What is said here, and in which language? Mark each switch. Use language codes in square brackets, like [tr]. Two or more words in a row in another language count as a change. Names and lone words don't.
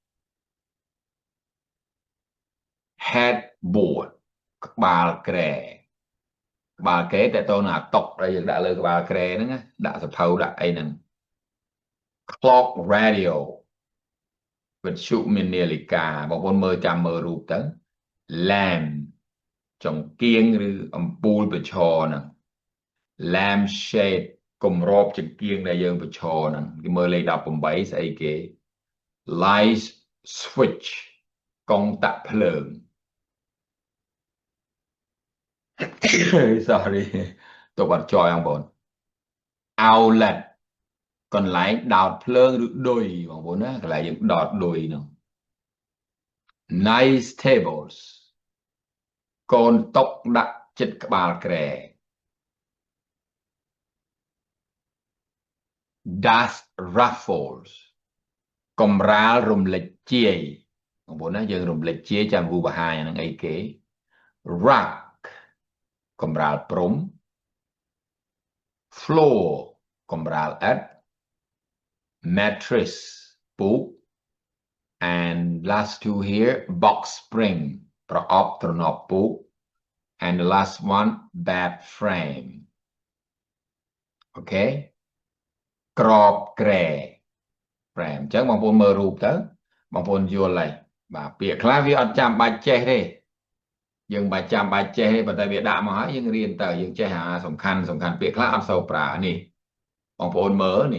[km] headboard ក្បាលគ្រែក្បាលគ្រែតើតើណាតុកដែលយើងដាក់លើក្បាលគ្រែហ្នឹងដាក់សភៅ ដាក់អីហ្នឹង [en] clock radio [km] វិទ្យុមាននាឡិកាបងប្អូនមើលចាំមើលរូបទៅ lamp ចង្គៀងឬអំពូលប្រឈរហ្នឹង [en] lamp shade [km] គម្របចង្គៀងដែលយើងប្រឈរហ្នឹងគេមើលលេខ18ស្អីគេ [en] light switch [km] កុងតាក់ភ្លើង sorry ទៅបាត់ចយបងប្អូន outlet កន្លែងដោតភ្លើងឬឌុយបងប្អូនណាកន្លែងយើងដោតឌុយហ្នឹង [en] nice tables [km] កូនតុដាក់ចិត្តក្បាលគ្រែ [en] dust ruffles [km] កំរាលរំលេចជាយបងប្អូនណាយើងរំលេចជាយចាំគ្រូបង្ហាញហ្នឹងអីគេ rug កំរាលព្រំ floor កំរាលឥដ្ឋ mattress ពូក [en] and last two here box spring [km] ប្រអប់ទ្រនាប់ពូក [en] and the last one bed frame [km] អូខេក្របគ្រែ frame អញ្ចឹងបងប្អូនមើលរូបទៅបងប្អូនយល់ហើយបាទពាក្យខ្លះវាអត់ចាំបាច់ចេះទេយើងបាច់ចាំ បាច់ចេះទេប៉ុន្តែវាដាក់មកហើយយើងរៀនទៅយើងចេះសំខាន់ពាក្យខ្លះអត់សូវប្រើនេះបងប្អូនមើលនេះ